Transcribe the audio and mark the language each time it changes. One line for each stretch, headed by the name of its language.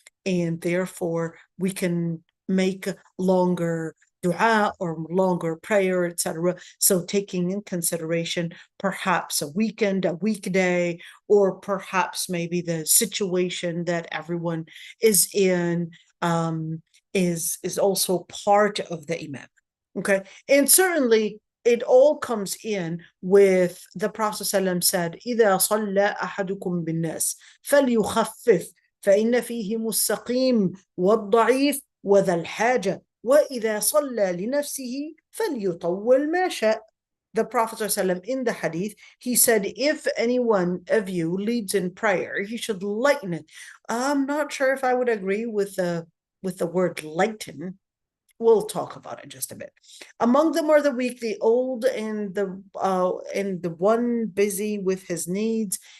English: and therefore we can make longer dua or longer prayer, etc. So taking in consideration perhaps a weekend, a weekday, or perhaps maybe the situation that everyone is in, is also part of the imam. Okay, and certainly it all comes in with the Prophet ﷺ said,
Arabic: إذا صلى أحدكم بالناس فليخفف فإن فيهم السقيم والضعيف وذا الحاجة وإذا صلى لنفسه فليطول ما شاء.
English: The Prophet ﷺ in the hadith, he said, if any one of you leads in prayer, he should lighten it. I'm not sure if I would agree with the word lighten. We'll talk about it in just a bit. Among them are the weak, the old, and the one busy with his needs.